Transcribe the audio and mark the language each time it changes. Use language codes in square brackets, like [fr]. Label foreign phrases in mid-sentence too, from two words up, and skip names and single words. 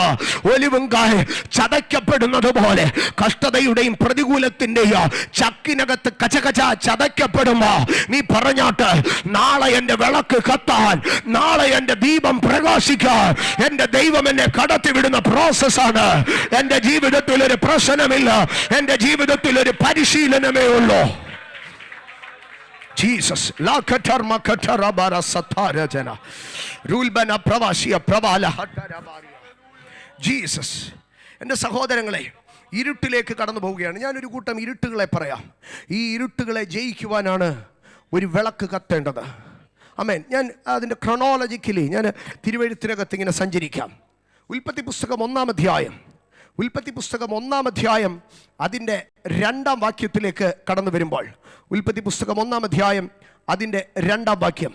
[ml] ഒലിവുങ്കായെ ചതയ്ക്കപ്പെടുന്നത് പോലെ കഷ്ടതയുടെയും പ്രതികൂലത്തിന്റെയും ചക്കിനകത്ത് കചകച ചതയ്ക്കപ്പെടുമ്പോ നീ പറഞ്ഞാട്ട്, നാളെ എന്റെ വിളക്ക് കത്താൻ, നാളെ എന്റെ ദീപം പ്രകാശിക്കാൻ എന്റെ ദൈവം എന്നെ കടത്തിവിടുന്ന പ്രോസസ്സാണ്. എന്റെ ജീവിതത്തിൽ ഒരു പ്രശ്നമില്ല, എന്റെ ജീവിതത്തിൽ ഒരു പരിശീലനമേ ഉള്ളൂ. Jesus la katarma katarabara satarajana rulbana pravashia pravala hatarabaria. Jesus, എൻ്റെ സഹോദരങ്ങളെ, ഇരുട്ടിലേക്ക് കടന്നു പോവുകയാണ്. ഞാനൊരു കൂട്ടം ഇരുട്ടുകളെ പറയാം. ഈ ഇരുട്ടുകളെ ജയിക്കുവാനാണ് ഒരു വിളക്ക് കത്തേണ്ടത്. ആമേൻ. ഞാൻ അതിൻ്റെ ക്രോണോളജിക്കലി ഞാൻ തിരുവെഴുത്തിനകത്ത് ഇങ്ങനെ സഞ്ചരിക്കാം. ഉൽപ്പത്തി പുസ്തകം 1-ാം അധ്യായം, ഉൽപ്പത്തി പുസ്തകം 1-ാം അധ്യായം അതിൻ്റെ 2-ാം വാക്യത്തിലേക്ക് കടന്നു വരുമ്പോൾ, ഉൽപ്പത്തി പുസ്തകം 1-ാം അധ്യായം അതിൻ്റെ 2-ാം വാക്യം.